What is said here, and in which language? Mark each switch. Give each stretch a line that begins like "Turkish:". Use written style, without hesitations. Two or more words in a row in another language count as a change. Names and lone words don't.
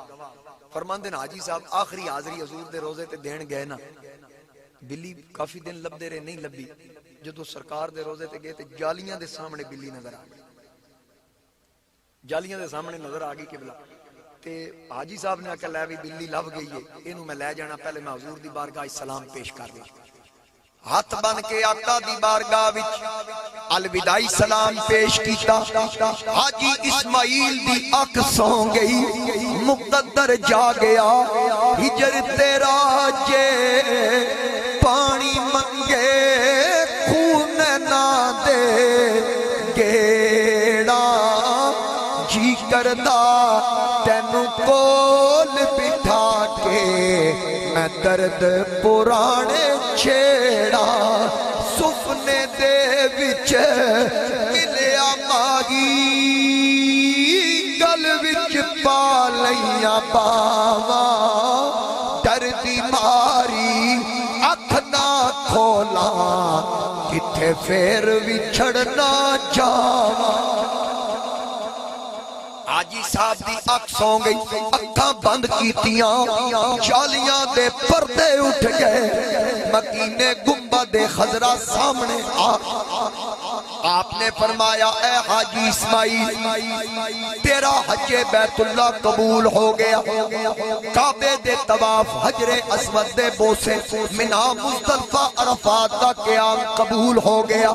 Punjabi: فرماندے حاجی صاحب آخری حاضری حضور دے روزے تے دین گئے نا, بلی کافی دن لبدے رہے, نہیں لبی. جدو سرکار دے روزے تے گئے تے جالیاں دے سامنے بلی نظر آ گئی, جالیاں دے سامنے نظر آ گئی قبلہ. تے حاجی صاحب نے آکھیا لے بھی بلی لب گئی ہے, اینو میں لے جانا, پہلے میں حضور دی بارگاہ سلام پیش کر لوں. ہاتھ بن کے آقا دی بارگاہ وچ الوداعی سلام پیش کیتا. حاجی اسماعیل دی اکھ سو گئی, مقدر جا گیا. ہجر تیرا جے پانی منگے خون نہ دے گیڑا, جی کردا تینو کول بٹھا کے میں درد پرانے چھیڑا. سفنے دے وچ ملیا ماہی, گل وچ پا لیاں باواں, دردی ماری اکھ نہ کھولاں, کتھے پھر وچھڑنا جاواں. حاجی صاحب دی اکھ سو گئی, اکھاں بند کیتیاں, جالیاں دے پردے اٹھ گئے. مکینے گنبد خضرا سامنے آ, آپ نے فرمایا اے حاجی اسماعیل تیرا حج بیت اللہ قبول ہو گیا. کعبے دے طواف, حجر اسود دے بوسے, منا مزدلفہ عرفات دا قیام قبول ہو گیا.